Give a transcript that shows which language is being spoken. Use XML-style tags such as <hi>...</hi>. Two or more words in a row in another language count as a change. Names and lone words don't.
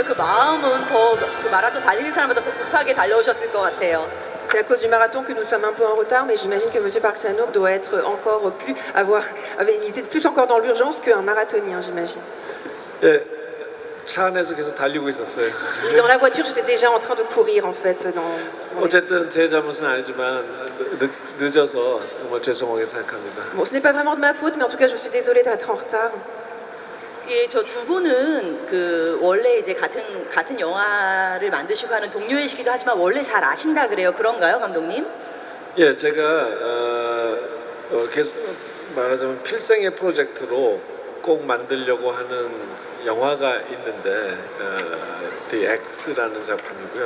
<ko>그 마음은 더 그 마라톤 달리는 사람보다 더 급하게 달려오셨을 것 같아요.</ko> <fr>C'est à cause du marathon que nous sommes un peu en retard, mais j'imagine que Monsieur Park Chan-wook doit être encore plus il était plus encore dans l'urgence qu'un marathonien, j'imagine.</fr> <ko>예, 차 안에서 계속 달리고 있었어요.</ko> <fr>Et dans la voiture, j'étais déjà en train de courir en fait.</fr> <ko>어쨌든 제 잘못은 아니지만 늦어서 정말 죄송하게 생각합니다.</ko> <fr>Bon, ce n'est pas vraiment de ma faute, mais en tout cas, je suis désolée d'être en retard.</fr> <ko>예, 저 두 분은 그 원래 이제 같은 영화를 만드시고 하는 동료이시기도 하지만 원래 잘 아신다 그래요. 그런가요, 감독님? 예, 제가 계속 말하자면 필생의 프로젝트로 꼭 만들려고 하는 영화가 있는데 The X라는 작품이고요.</ko>